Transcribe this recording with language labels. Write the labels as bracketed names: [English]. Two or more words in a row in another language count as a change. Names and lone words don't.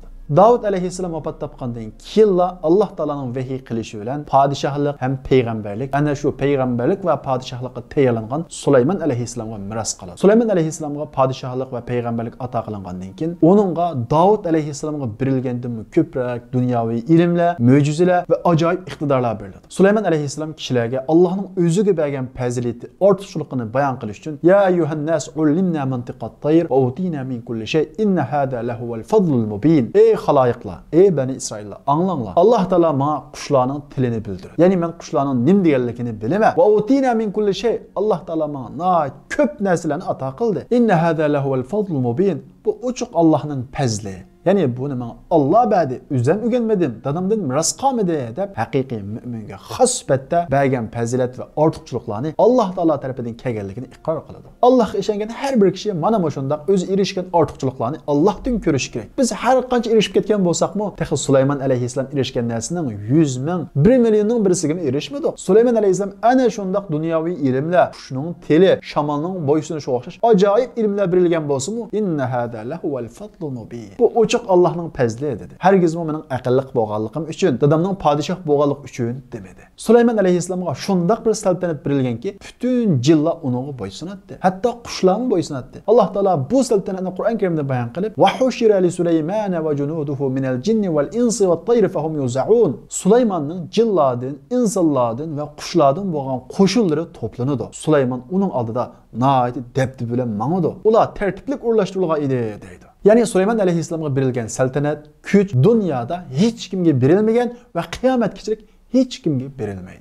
[Uzbek] Davud alayhissalom vafot topgandan keyin Alloh taolaning vahiy qilishi bilan podshohlik ham payg'ambarlik, ana shu payg'ambarlik va podshohlikqa tayyorlangan Sulaymon alayhissalomga miros qoladi. Sulaymon alayhissalomga podshohlik va payg'ambarlik ato qilingandan keyin uningga Davud alayhissalomga berilgandan ko'proq dunyoviy ilmlar, mo'jizalar va ajoyib iqtidorlar beriladi. Sulaymon alayhissalom kishilarga Allohning o'ziga bergan fazilati, ortiqchiligini bayon qilish uchun [Arabic] يا أيها الناس علمنا منطق الطير وأوتينا من كل شيء إن هذا لهو الفضل المبين. [Uzbek] Xaloyiqlar, ey Bani İsraillar, anlanglar. Alloh taolo menga qushlarning tilini bildirdi. Ya'ni men qushlarning nim deganligini bilaman. [Arabic] وأوتينا من كل شيء. [Uzbek] Alloh taolo menga ko'p narsalarni ato qildi. [Arabic] إن هذا لهو الفضل المبين. [Uzbek] Bu ochiq Allohning fazli. Ya'ni buni men Alloh berdi, o'zim o'rganmadim, dadamdan miros qolmadi deb haqiqiy mu'minga xos sifatda bergan fazilat va ortiqchiliklarni Alloh taolo tomonidan kelganligini iqror qiladi. Allohga ishongan har bir kishi mana shunday o'zi erishgan ortiqchiliklarni Allohdan ko'rish kerak. Biz har qancha erishib ketgan bo'lsak-mu, texi Sulaymon alayhissalom erishgan narsaning 100 ming, 1 millionning birisiga erishmadi. Sulaymon alayhissalom ana shunday dunyoviy ilmlar, qushning tili, shamolning bo'ysunishi o'xshash ajoyib ilmlar berilgan bo'lsa-mu, [Arabic] إن هذا لهو الفضل المبين. [Uzbek] Bu ochiq Allohning fazli dedi. Hargizmi mening aqlliq bo'lganligim uchun, dadamning podshoh bo'lganlik uchun demedi. Sulaymon alayhissalomga shunday bir saltanat berilganki, butun jinlar uningga bo'ysunadi. Hatto qushlar bo'ysunadi. Alloh taolo bu saltanatni Qur'on Karimda bayon qilib, [Arabic] "وحشر لسليمان جنوده من الجن والإنس والطير فهم يوزعون." [Uzbek] Sulaymonning jinlardan, insonlardan va qushlardan bo'lgan qo'shinlari to'planadi. Sulaymon uning oldida nihoyat dabdi bilan mangadi. Ular tartiblik o'rlashtirilgan edi deydi. Ya'ni Sulaymon alayhissalomga berilgan saltanat, kuch dunyoda hech kimga berilmagan va qiyomatgacha hech kimga berilmaydi.